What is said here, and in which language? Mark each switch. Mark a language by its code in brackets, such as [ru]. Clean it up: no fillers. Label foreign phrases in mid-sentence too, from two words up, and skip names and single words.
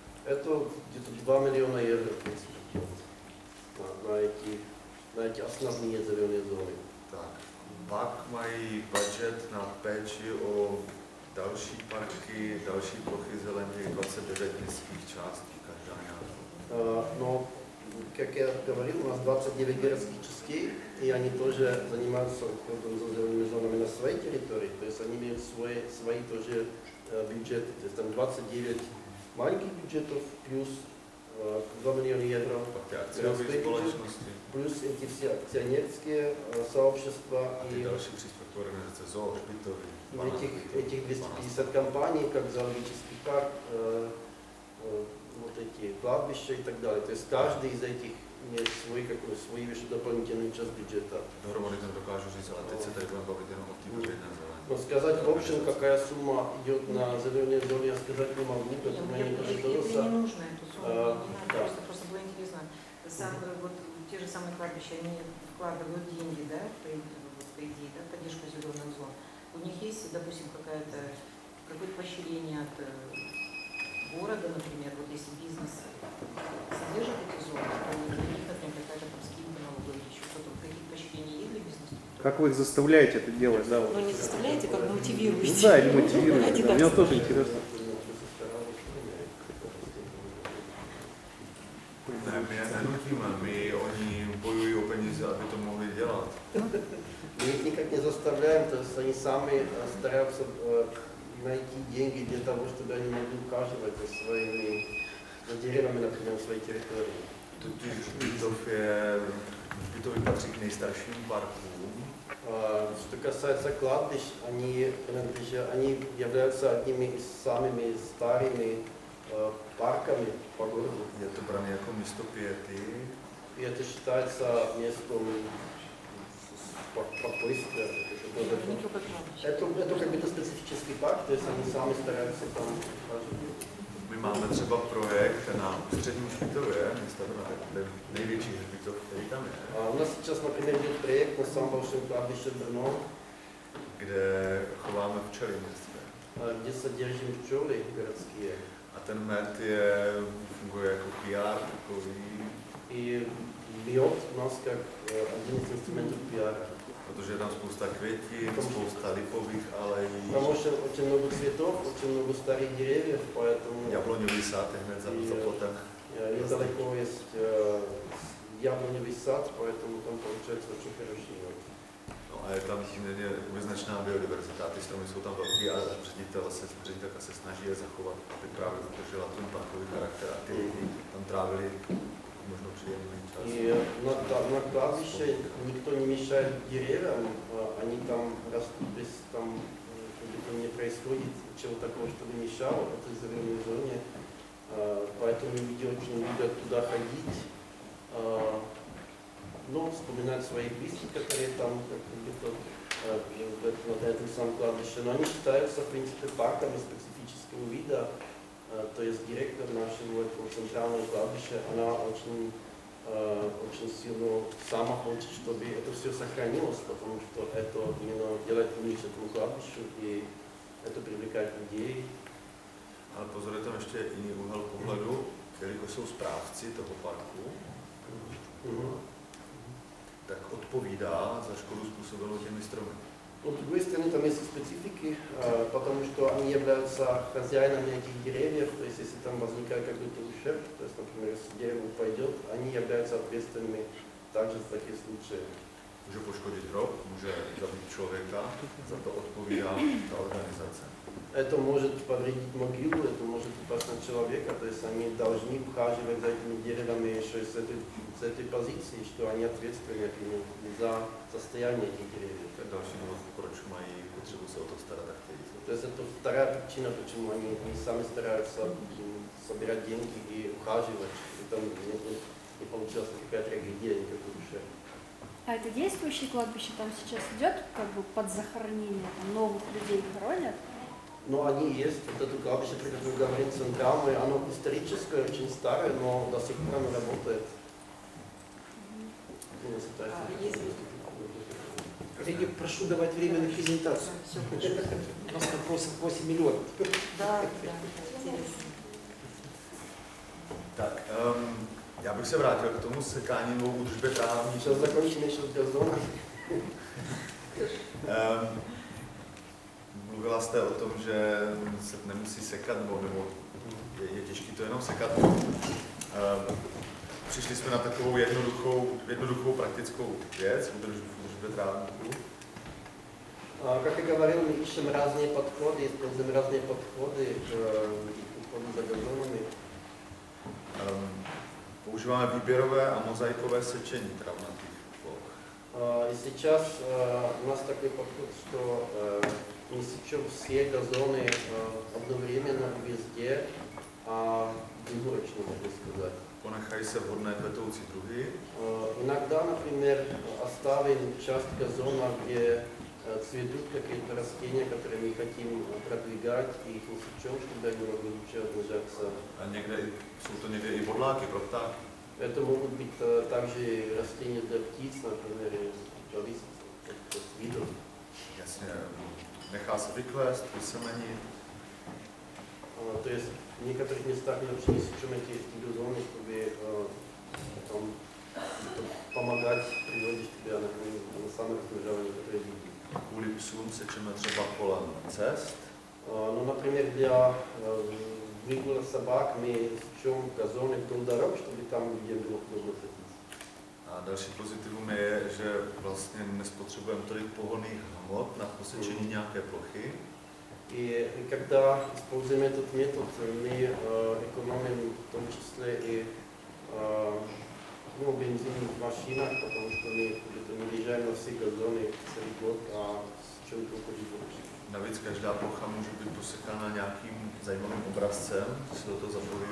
[ru] Это где-то 2 миллиона евро, в принципе, на эти основные зеленые зоны. [cs] Tak. Pak mají budget na péči o další parky, další plochy zelených, 29 městských částí, každá nějaká. [ru] Но, как я говорил, у нас 29 городских частей, и они тоже занимаются уходом за зелеными зонами на своей территории, то есть они имеют свои тоже бюджеты, то есть там 29 маленьких бюджетов плюс 2 миллиона евро, плюс эти все акционерские сообщества [cs] и další příspěvkové organizace, zoo, hřbitovy, [ru] этих 250 компаний, как зоологический парк, вот эти кладбища и так далее. То есть каждый из этих имеет свою еще дополнительную часть бюджета. [cs] Доhromady to dokážu říct, ale teď se tady budeme bavit jenom o té veřejné zelené. [ru] Но сказать в общем, какая сумма идет на зеленые зоны, я сказать не могу, потому что мне не нужно эту сумму, не надо, просто было интересно. Вот те же самые кладбища, они вкладывают деньги, да, по идее, да, в поддержку зеленых зон. У них есть, допустим, какое-то поощрение от города, например, вот если бизнес содержит эти зоны, то у них, например, какая-то там скидка налоговая или еще что-то, какие поощрения есть для бизнеса? Как вы их заставляете это делать, да? Вот. Ну не заставляете, как мотивируете. Ну, да, или мотивируете. Да. Мне тоже интересно. [cs] Ne, my je nenutíme, my oni bojují o peníze, aby to mohli dělat. [ru] Мы их никак не заставляем, то есть они сами стараются найти деньги для того, чтобы они могли ухаживать за своими деревьями, например, в своей территории. [cs] Totiž Hřbitovy patří k nejstarším parkům. [ru] Что касается кладбищ, они являются одними из самыми старыми парками по городу. [cs] Je to brané jako místo piety. [ru] И это считается местом спокойствия. Это как бы специфический парк, то есть они сами стараются там ухаживать. [cs] My máme třeba projekt na Ústředním hřbitově, města Brno, největší hřbitov, který tam je. [ru] У нас сейчас, например, идет проект на самом большом кладбище Брно, [cs] kde chováme včely městské. [ru] где содержим пчелы городские. [cs] A ten med funguje jako PR takový. [ru] И мед у нас как один из инструментов PR. [cs] Protože je tam spousta květin, spousta lipových alejí. [ru] Потому что очень много цветов, очень много старых деревьев, поэтому... [cs] Jabloňový sad je hned za plotem. [ru] Недалеко есть яблоневый сад, поэтому там получается очень хороший мед. [cs] No a je tam poměrně vyznačná biodiverzita, ty stromy jsou tam velký a ředitelka se snaží je zachovat, aby právě udržela ten parkový charakter a ty lidi tam trávili možno příjemný čas. [ru] И на кладбище никто не мешает деревьям, они там растут, без там не происходит чего такого, чтобы мешало в этой зеленой зоне, поэтому люди очень любят туда ходить, ну, вспоминать своих близких, которые там где-то на этом самом кладбище, но они считаются, в принципе, парками специфического вида, то есть директор нашего этого центрального кладбища, она очень сильно сама хочет, чтобы это все сохранилось, потому что это именно делает имидж этому кладбищу, и это привлекает людей. [cs] Ale pozor, je tam ještě jiný úhel pohledu, jelikož jsou správci toho parku, tak odpovídá za škodu způsobenou těmi stromy. [ru] Но с другой стороны, там есть специфики, потому что они являются хозяинами этих деревьев, то есть если там возникает какой-то ущерб, то есть, например, если дерево упадет, они являются ответственными также за такие случаи. [cs] Může poškodit hrob, může zabít člověka, za to odpovídá ta organizace. [ru] Это может повредить могилу, это может упасть на человека, то есть они должны ухаживать за этими деревьями еще и с этой позиции, что они ответственны за состояние этих деревьев. [cs] To je další důvod, proč mají potřebu se o to starat a chtějí. [ru] То есть это вторая причина, почему они сами стараются собирать деньги и ухаживать, и там не получилась никакая трагедия, никакой ущерб. А это действующее кладбище там сейчас идет как бы под захоронение, там новых людей хоронят? Но они есть, вот это кладбище, про которое говорим, центральное, оно историческое, очень старое, но до сих пор оно работает. Коллеги, прошу давать время на презентацию. У нас вопросов 8 миллионов. Да, интересно. [cs] Tak, já bych se vrátil k tomu sekání nebo údržbě trávní. [ru] Сейчас закончим еще с газоном. [cs] Mluvila jste o tom, že se nemusí sekat, nebo je těžké to jenom sekat. Přišli jsme na takovou jednoduchou praktickou věc, údržbě trávníků. [ru] Как я говорил, мы ищем разные подходы, используем разные подходы к уходу за газонами. [cs] Používáme výběrové a mozaikové sečení travnatých ploch. [ru] И сейчас у нас такой подход, что мы сечем все газоны одновременно везде, а безурочно, можно сказать. [cs] Ponechají se vhodné kvetoucí druhy. [ru] Иногда, например, оставим часть газона, где цветут какие-то растения, которые мы хотим продвигать, и их не сечем, чтобы они могли лучше размножаться. [cs] A jsou to někde i bodláky pro ptáky. [ru] Это могут быть также растения для птиц, например, зависит от видов. [cs] Jasně, nechá se vyklést, vysemenit. [ru] То есть в некоторых местах мы вообще не сечем эти газоны, чтобы потом помогать природе, чтобы она на саморазмножала некоторые виды. [cs] Kvůli psům sečeme třeba kolem cest. [ru] Ну, например, для выгула собак мы сечем газоны вдоль дорог, чтобы там людям было удобно ходить. [cs] A další pozitivum je, že vlastně nespotřebujeme tolik pohonných hmot na posečení nějaké plochy. [ru] И когда используем этот метод, мы экономим в том числе и бензин в машинах, потому что мы не выезжаем на все газоны целый год, а сечем только výlučně. [cs] Navíc každá plocha může být posekána nějakým zajímavým obrazcem, si do toho zapojují.